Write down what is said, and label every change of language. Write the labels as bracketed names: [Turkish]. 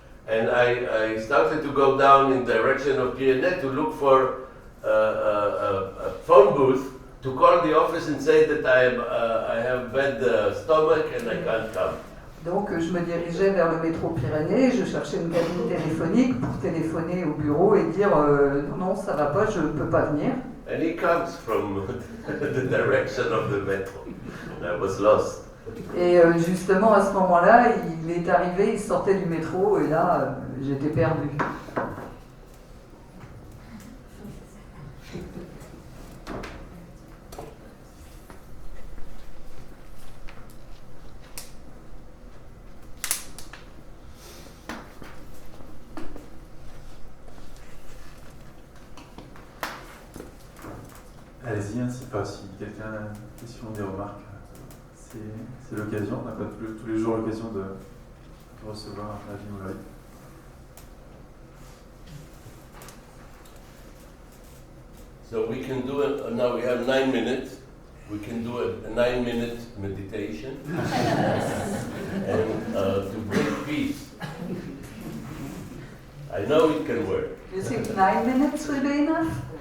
[English] And I started to go down in direction of P&A to look for a phone booth to call the office and say that I have bad stomach and I can't come. [French] Donc je me dirigeais vers le métro Pyrénées, je cherchais une cabine téléphonique pour téléphoner au bureau et dire non, ça va pas, je ne peux pas venir. [English] And he comes from the direction of the metro. And I was lost. [French] Et justement à ce moment-là, il est arrivé, il sortait du métro et là, j'étais perdu. Allez-y, si quelqu'un a une question ou des remarques, c'est l'occasion. On n'a pas tous les jours l'occasion de recevoir Avi Mograbi. [English] So we can do it, now we have 9 minutes. We can do a 9-minute meditation and to bring peace. I know it can work. You think 9 minutes will be enough?